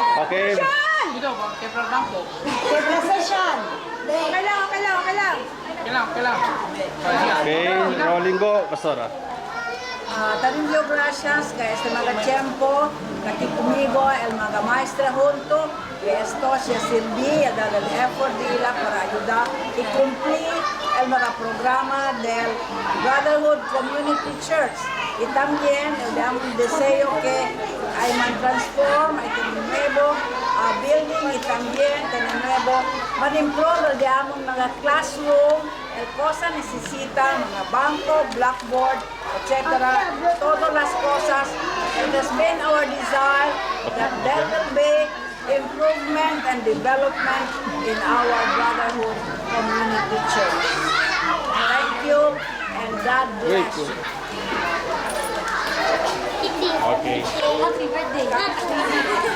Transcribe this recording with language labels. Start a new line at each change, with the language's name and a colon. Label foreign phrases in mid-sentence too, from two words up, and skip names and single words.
Filipino: Okay. Ito ba? Kaya bangko. Depreciation. Kailangan.
English: Okay, rolling go,
Chavacano: Pastora. También dio gracias que este mga tiempo aquí conmigo, el mga maestra junto, que esto se sirvió a dar el effort de ella para ayudar y cumplir el mga programa del Brotherhood Community Church. Y también damos un deseo que hay man transform, hay un nuevo building y también un nuevo man-improve de mga classroom, el cosa necesita mga banco, blackboard, etc. Todas las cosas.
English: It has been our desire that there will be improvement and development in our Brotherhood Community Church. Thank you and God bless you. Okay. Happy birthday.